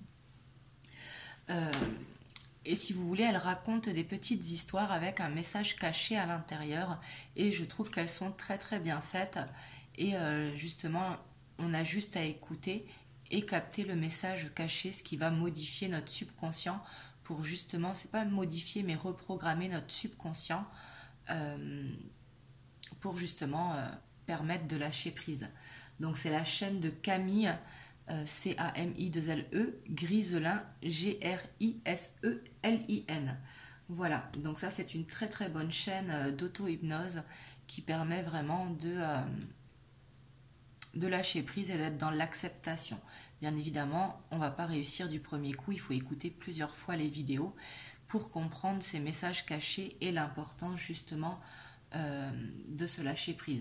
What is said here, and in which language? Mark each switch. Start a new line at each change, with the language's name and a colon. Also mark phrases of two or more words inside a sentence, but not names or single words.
French: Et si vous voulez, elle raconte des petites histoires avec un message caché à l'intérieur et je trouve qu'elles sont très très bien faites et justement on a juste à écouter et capter le message caché, ce qui va modifier notre subconscient pour justement, c'est pas modifier mais reprogrammer notre subconscient pour justement permettre de lâcher prise. Donc c'est la chaîne de Camille, C-A-M-I-2-L-E, Griselin, G-R-I-S-E-L-I-N. Voilà, donc ça c'est une très très bonne chaîne d'auto-hypnose qui permet vraiment de lâcher prise et d'être dans l'acceptation. Bien évidemment, on ne va pas réussir du premier coup, il faut écouter plusieurs fois les vidéos pour comprendre ces messages cachés et l'importance justement de se lâcher prise.